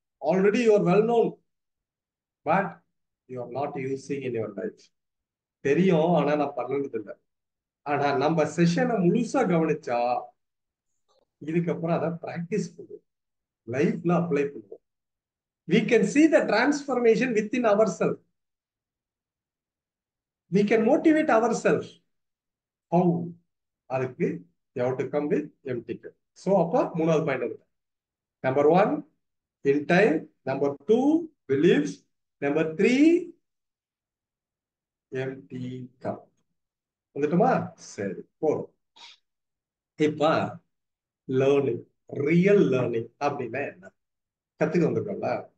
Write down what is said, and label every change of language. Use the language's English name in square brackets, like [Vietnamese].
[English] Already you are well known, but you are not using in your life. [Tamil] தெரியும், ஆனா நான் பண்ணது இல்லை. ஆனா நம்ம செஷனை முழுசா கவனிச்சா இதுக்கப்புறம் அதை பிராக்டிஸ் பண்ணுவோம், லைஃப்ல அப்ளை பண்ணுவோம். [English] We can see the transformation within ourselves. We can motivate ourselves. How? அதுக்கு you have to come with empty cup. [Tamil] So அப்ப 3வது பாயிண்ட் வந்து number 1 in time, number 2 beliefs, number 3 empty cup. வந்துட்டுமா? சரி, போறோம். இப்ப லேர்னிங், ரியல் லேர்னிங் அப்படின்னா என்ன கத்துக்க வந்திருக்கோம்ல.